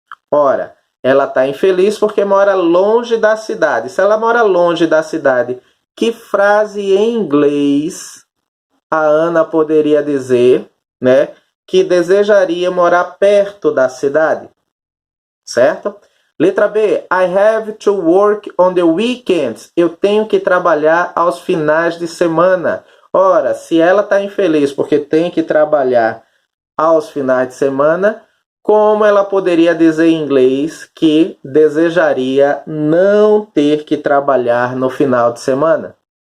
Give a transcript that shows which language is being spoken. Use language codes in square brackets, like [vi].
[pt] Ora, ela está infeliz porque mora longe da cidade. Se ela mora longe da cidade, que frase em inglês a Ana poderia dizer, né, que desejaria morar perto da cidade? Certo? Letra B. [en] I have to work on the weekends. [pt] Eu tenho que trabalhar aos finais de semana. Ora, se ela está infeliz porque tem que trabalhar aos finais de semana, como ela poderia dizer em inglês que desejaria não ter que trabalhar no final de semana?